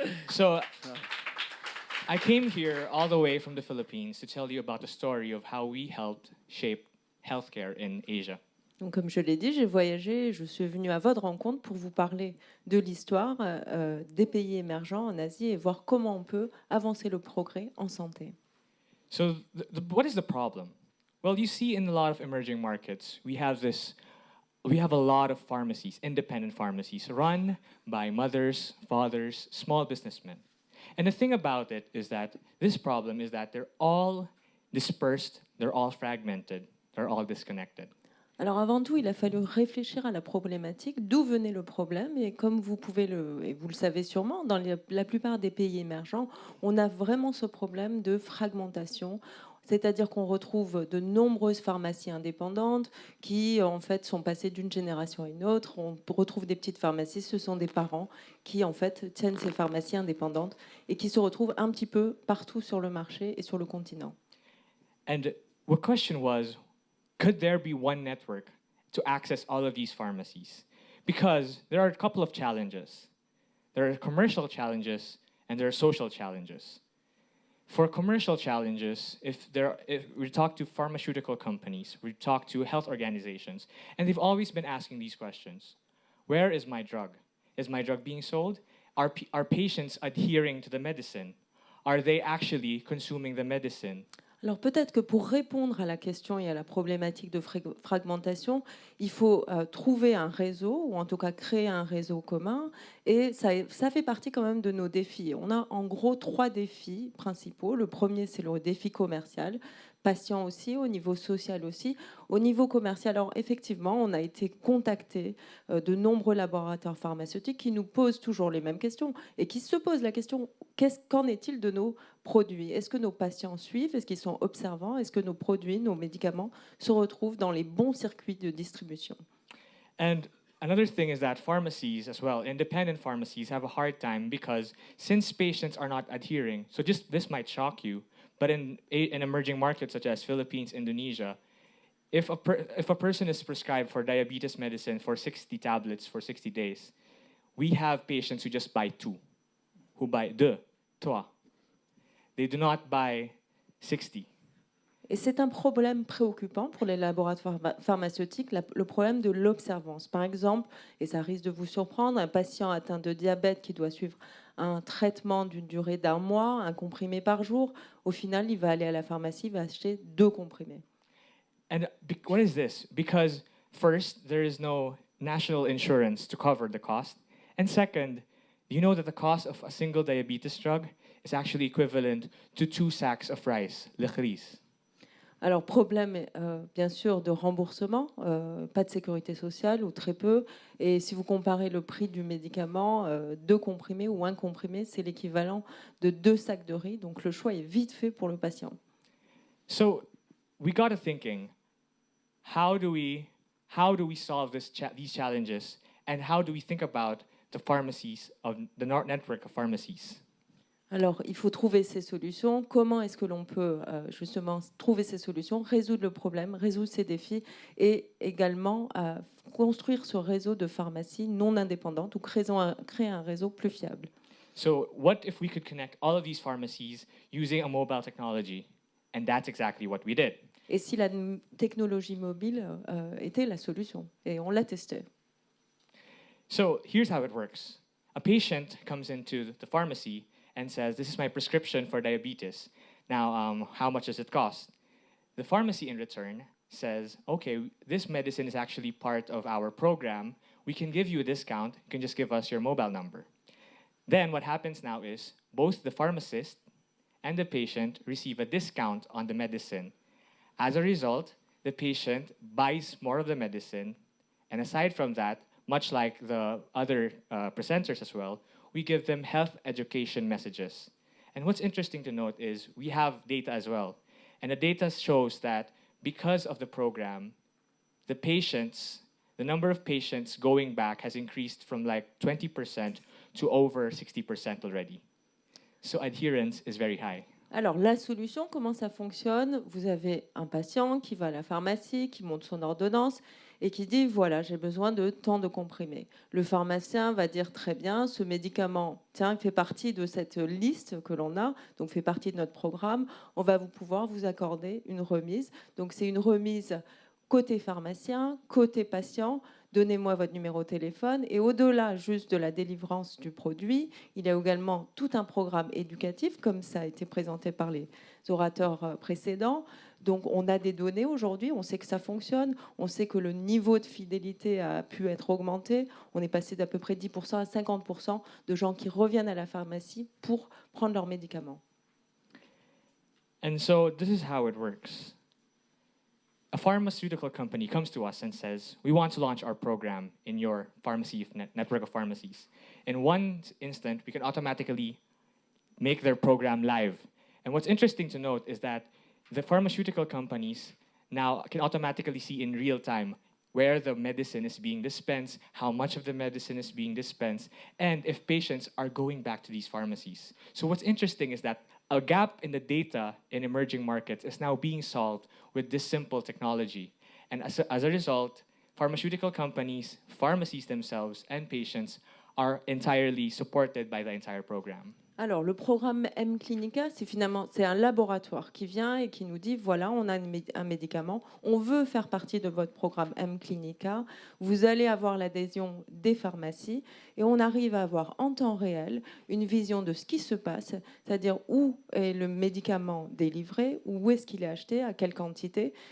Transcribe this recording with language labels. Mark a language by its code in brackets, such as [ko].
[en] So I came here all the way from the Philippines to tell you about the story of how we helped shape healthcare in Asia. [fr] Donc, comme je l'ai dit, j'ai voyagé, je suis venue à votre rencontre pour vous parler de l'histoire des pays émergents en Asie et voir comment on peut avancer le progrès en santé. [en] So what is the problem? Well, you see in a lot of emerging markets, we have a lot of pharmacies, independent pharmacies, run by mothers, fathers, small businessmen. And the thing about it is that this problem is that they're all dispersed, they're all fragmented, they're all disconnected. [fr] Alors avant tout, il a fallu réfléchir à la problématique, d'où venait le problème. Et comme vous et vous le savez sûrement, dans la plupart des pays émergents, on a vraiment ce problème de fragmentation. C'est-à-dire qu'on retrouve de nombreuses pharmacies indépendantes qui, en fait, sont passées d'une génération à une autre. On retrouve des petites pharmacies, ce sont des parents qui, en fait, tiennent ces pharmacies indépendantes et qui se retrouvent un petit peu partout sur le marché et sur le continent. [en] And the question was, could there be one network to access all of these pharmacies? Because there are a couple of challenges. There are commercial challenges and there are social challenges. For commercial challenges, if we talk to pharmaceutical companies, we talk to health organizations, and they've always been asking these questions. Where is my drug? Is my drug being sold? Are patients adhering to the medicine? Are they actually consuming the medicine? [fr] Alors peut-être que pour répondre à la question et à la problématique de fragmentation, il faut trouver un réseau, ou en tout cas créer un réseau commun, et ça fait partie quand même de nos défis. On a en gros 3 défis principaux. Le premier, c'est le défi commercial, patient aussi, au niveau social aussi. Au niveau commercial, alors effectivement, on a été contacté de nombreux laboratoires pharmaceutiques qui nous posent toujours les mêmes questions et qui se posent la question, qu'en est-il de nos produits? Est-ce que nos patients suivent? Est-ce qu'ils sont observants? Est-ce que nos produits, nos médicaments se retrouvent dans les bons circuits de distribution? [en] And another thing is that pharmacies as well, independent pharmacies, have a hard time because since patients are not adhering, so just this might shock you, but in emerging markets such as Philippines, Indonesia, if a person is prescribed for diabetes medicine for 60 tablets for 60 days, we have patients who just buy 2, who buy 2, 3. They do not buy 60. [fr] Et c'est un problème préoccupant pour les laboratoires pharmaceutiques, le problème de l'observance. Par exemple, et ça risque de vous surprendre, un patient atteint de diabète qui doit suivre un traitement d'une durée d'1 mois, un comprimé par jour, au final, il va aller à la pharmacie, il va acheter 2 comprimés. [en] And what is this? Because first, there is no national insurance to cover the cost. And second, you know that the cost of a single diabetes drug is actually equivalent to 2 sacks of rice, [fr] leurs. Alors, problème, bien sûr, de remboursement, pas de sécurité sociale ou très peu. Et si vous comparez le prix du médicament, 2 comprimés ou 1 comprimé, c'est l'équivalent de 2 sacs de riz. Donc, le choix est vite fait pour le patient. [en] So, we got to thinking, how do we solve these challenges, and how do we think about the pharmacies, of the network of pharmacies? [fr] Alors, il faut trouver ces solutions. Comment est-ce que l'on peut justement trouver ces solutions, résoudre le problème, résoudre ces défis et également construire ce réseau de pharmacies non indépendantes ou créer un réseau plus fiable. [en] So, what if we could connect all of these pharmacies using a mobile technology? And that's exactly what we did. [fr] Et si la technologie mobile était la solution? Et on l'a testé. [en] So, here's how it works. A patient comes into the pharmacy and says, this is my prescription for diabetes. Now, how much does it cost? The pharmacy in return says, okay, this medicine is actually part of our program. We can give you a discount. You can just give us your mobile number. Then what happens now is both the pharmacist and the patient receive a discount on the medicine. As a result, the patient buys more of the medicine. And aside from that, much like the other presenters as well, we give them health education messages. And what's interesting to note is we have data as well. And the data shows that because of the program, the number of patients going back has increased from like 20% to over 60% already. So adherence is very high. [fr] Alors, la solution, comment ça fonctionne? Vous avez un patient qui va à la pharmacie, qui monte son ordonnance et qui dit, voilà, j'ai besoin de tant de comprimés. Le pharmacien va dire, très bien, ce médicament, tiens, il fait partie de cette liste que l'on a, donc fait partie de notre programme. On va pouvoir vous accorder une remise. Donc, c'est une remise côté pharmacien, côté patient. Donnez-moi votre numéro de téléphone. Et au-delà juste de la délivrance du produit, il y a également tout un programme éducatif, comme ça a été présenté par les orateurs précédents. Donc, on a des données aujourd'hui, on sait que ça fonctionne, on sait que le niveau de fidélité a pu être augmenté. On est passé d'à peu près 10% à 50% de gens qui reviennent à la pharmacie pour prendre leurs médicaments. [en] And so this is how it works. A pharmaceutical company comes to us and says, we want to launch our program in your pharmacy network of pharmacies. In one instant, we can automatically make their program live. And what's interesting to note is that the pharmaceutical companies now can automatically see in real time where the medicine is being dispensed, how much of the medicine is being dispensed, and if patients are going back to these pharmacies. So what's interesting is that a gap in the data in emerging markets is now being solved with this simple technology. And as a result, pharmaceutical companies, pharmacies themselves, and patients are entirely supported by the entire program. [fr] Alors, le programme mClinica, c'est un laboratoire qui vient et qui nous dit, voilà, on a un médicament, on veut faire partie de votre programme mClinica, vous allez avoir l'adhésion des pharmacies et on arrive à avoir en temps réel une vision de ce qui se passe, c'est-à-dire où est le médicament délivré, où est-ce qu'il est acheté, à quelle quantité.